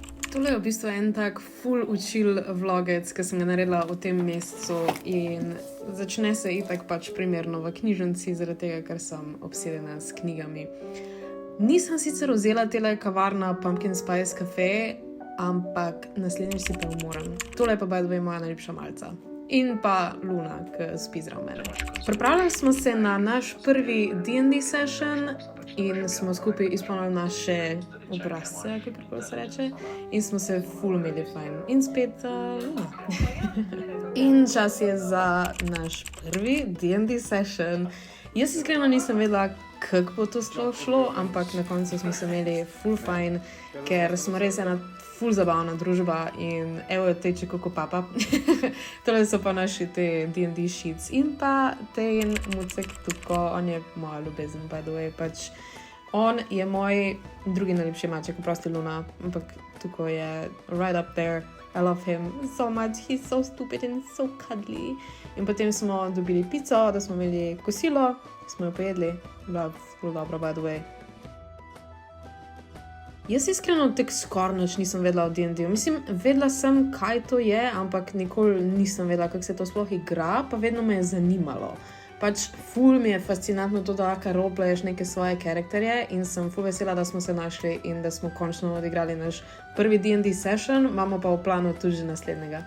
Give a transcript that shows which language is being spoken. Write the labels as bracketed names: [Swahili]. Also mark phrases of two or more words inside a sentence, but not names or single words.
[Slovenian] Tole je v bistvu en tak full učil vlogec, ki sem ga naredila v tem mesecu in začne se itak pač primerno v knjižnici, zaradi tega, ker sem obsedena s knjigami. Nisem sicer vzela tele kavarna Pumpkin Spice Cafe, ampak naslednjič si pa moram. Tole je pa [English] by the way [Slovenian] moja najljubša malca. In pa Luna, ki spi zraven mene. Pripravljali smo se na naš prvi [English] D&D session [Slovenian] in smo skupaj izpolnili naše obrazce, kako se reče, in smo se full imeli fajn. In spet Luna. In čas je za naš prvi [English] D&D session. [Slovenian] Jaz iskreno nisem vedela, kako bo to sploh šlo, ampak na koncu smo se imeli full fajn, ker smo res ena full zabavna družba in evo je teče kako papa. Tole so pa naši te [English] D&D sheets [Slovenian] in pa Tejen Mucek Tuko, on je moja ljubezen, [English] by the way, [Slovenian] pač on je moj drugi najljubši maček, oprosti Luna, ampak Tuko je [English] right up there. I love him so much, he's so stupid and so cuddly. [Slovenian] In potem smo dobili pico, da smo imeli kosilo, smo jo pojedli, bila ful dobro, [English] by the way. [Slovenian] Jaz iskreno tek skoraj nič nisem vedela o D&D-u. Mislim, vedela sem, kaj to je, ampak nikoli nisem vedela, kako se to sploh igra, pa vedno me je zanimalo. Pač ful mi je fascinantno to, da lahko roleplayeš neke svoje karakterje in sem ful vesela, da smo se našli in da smo končno odigrali naš prvi [English] D&D session, [Slovenian] imamo pa v planu tudi že naslednjega.